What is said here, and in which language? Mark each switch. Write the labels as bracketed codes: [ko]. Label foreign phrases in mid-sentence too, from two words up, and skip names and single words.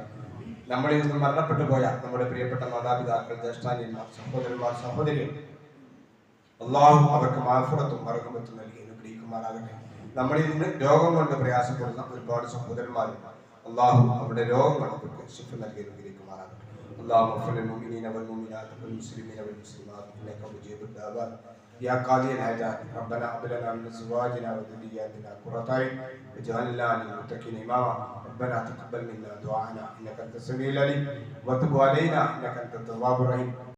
[ml] നമ്മളിൽ നിന്ന് മരണപ്പെട്ടു പോയ നമ്മുടെ പ്രിയപ്പെട്ട മാതാപിതാക്കൾ, ജ്യേഷ്ഠാന്യന്മാർ, സഹോദരന്മാർ, സഹോദരികൾ, അള്ളാഹു അവർക്ക് മാഫറത്തും മറക്കമത്തും നൽകി അനുഗ്രഹിക്കുമാറാകട്ടെ. നമ്മളിൽ നിന്ന് രോഗം കൊണ്ട് പ്രയാസപ്പെടുന്ന ഒരുപാട് സഹോദരന്മാരും അള്ളാഹു അവരുടെ രോഗങ്ങൾ അവർക്ക് ശിഫ നൽകി അനുഗ്രഹിക്കുമാറാകട്ടെ. [ar] اللهم اغفر للمؤمنين والمؤمنات والمسلمين والمسلمات انك مجيب الدعوات يا قاضي الحاجات ربنا هب لنا من ازواجنا وذرياتنا قرة اعين واجعلنا للمتقين اماما ربنا تقبل منا دعاءنا انك انت السميع العليم وتب علينا انك انت التواب الرحيم